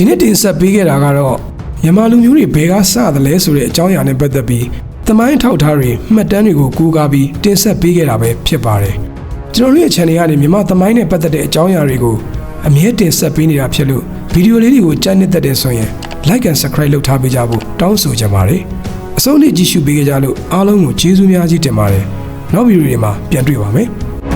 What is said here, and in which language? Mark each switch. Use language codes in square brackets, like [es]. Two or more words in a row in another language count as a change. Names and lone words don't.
[my] နေ့တင်ဆက်ပေးခဲ့တာကတော့မြန်မာလူမျိုးတွေဘယ်ကစသလဲဆိုတဲ့အကြောင်းအရာနဲ့ပတ်သက်ပြီးသမိုင်းထောက်ထားတွေမှတ်တမ်းတွေကိုကူးကားပြီးတင်ဆက်ပေးခဲ့တာပဲဖြစ်ပါတယ်ကျွန်တော်တို့ရဲ့ channel ကနေမြန်မာသမိုင်းနဲ့ပတ်သက်တဲ့အကြောင်းအရာတွေကိုအမြဲတင်ဆက်ပေးနေတာဖြစ်လို့ဗီဒီယိုလေးတွေကိုကြိုက်နေတဲ့ဆိုရင် [en] like and subscribe [my] လုပ်ထားပေးကြဖို့တောင်းဆိုချင်ပါတယ်အဆုံးထိကြည့်ရှုပေးကြလို့အားလုံးကိုကျေးဇူးများကြီးတင်ပါတယ်နောက်ဗီဒီယိုတွေမှာပြန်တွေ့ပါမယ်